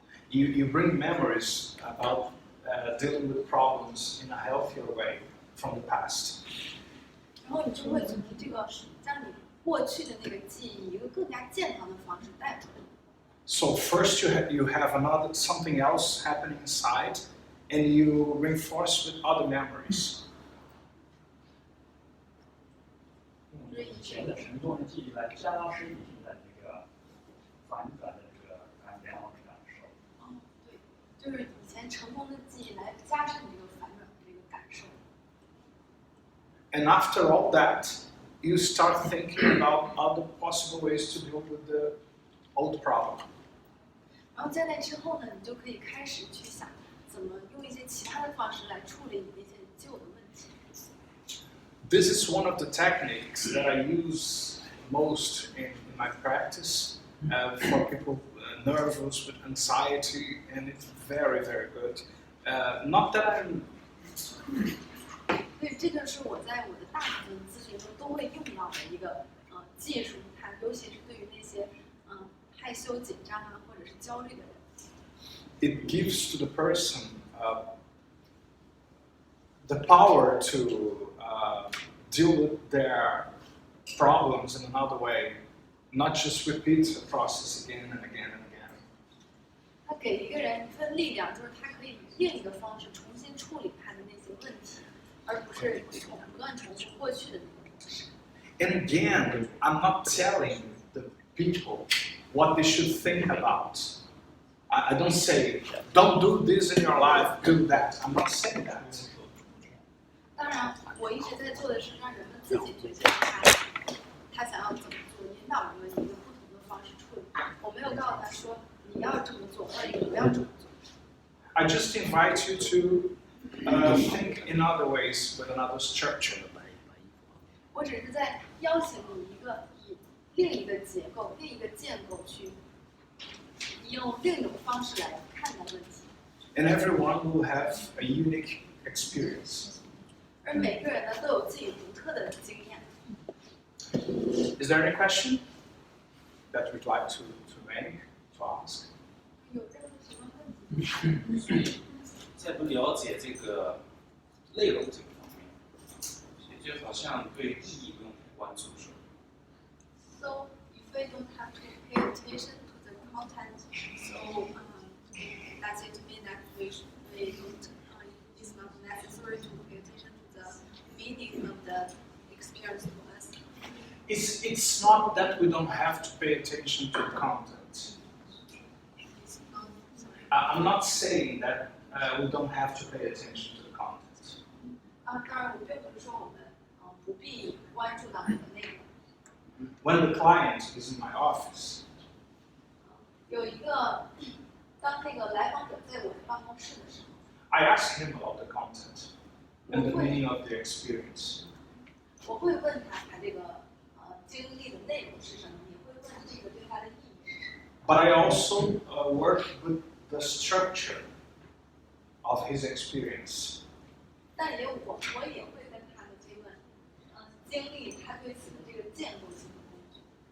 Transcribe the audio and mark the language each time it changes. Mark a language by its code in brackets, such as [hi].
[en] You bring memories about dealing with problems in a healthier way from the past. [zh] 然后你就会从这个将你过去的那个记忆，以一个更加健康的方式带回来。 [en] So first you have another something else happening inside, and you reinforce with other memories. [zh] 用以前的沉重的记忆来加深你现在这个反转的这个良好的感受。哦，对，就是以前成功的记忆来加深你这个反转的这个感受。 [en] And after all that, you start thinking about other possible ways to deal with the old problem. [zh] 然后在那之后呢，你就可以开始去想怎么用一些其他的方式来处理你那些旧的问题。 [en] This is one of the techniques that I use most in my practice for people nervous with anxiety, and it's very, very good. Not that I'm [zh] 对，这就是我在我的大部分咨询中都会用到的一个技术，它尤其是对于那些害羞、紧张啊或者是焦虑的人。 [en] it gives to the person the power to deal with their problems in another way, not just repeat the process again and again and again. [zh] 它给一个人一份力量，就是他可以以另一个方式重新处理他的那些问题，而不是不断重复过去的那个模式。 [en] And again, I'm not telling the people what they should think about. I don't say, don't do this in your life, do that. I'm not saying that. [zh] 当然，我一直在做的是让人们自己决定他想要怎么做，引导人们以一个不同的方式处理。我没有告诉他说你要这么做，或者你不要这么做。 [en] I just invite you to think in other ways with another structure. [zh] 我只是在邀请你以另一个结构、另一个建构去用另一种方式来看待问题。 [en] And everyone will have a unique experience. [zh] 而每个人呢都有自己独特的经验。 [en] Is there any question that you'd like to make, to ask? [zh] 有任何什么问题？在不了解这个内容这个方面，就好像对意义不用太关注，是吧？ [en] So if we don't have to pay attention to content. So that's it mean that we don't, it's not necessary to pay attention to the meaning of the experience for us. It's not that we don't have to pay attention to the content. It's not, sorry. I'm not saying that we don't have to pay attention to the content. [zh] 当然我并不是说我们不必关注到那个内容。 [en] When the client is in my office, [zh] 有一个，当那个来访者在我的办公室的时候， [en] I ask him about the content and the meaning of the experience. [zh] 我会问他这个经历的内容是什么，也会问这个对他的意义是什么。 [en] But I also work with the structure of his experience. [zh] 但我也会跟他的这个经历，他对此的这个建构性的工作。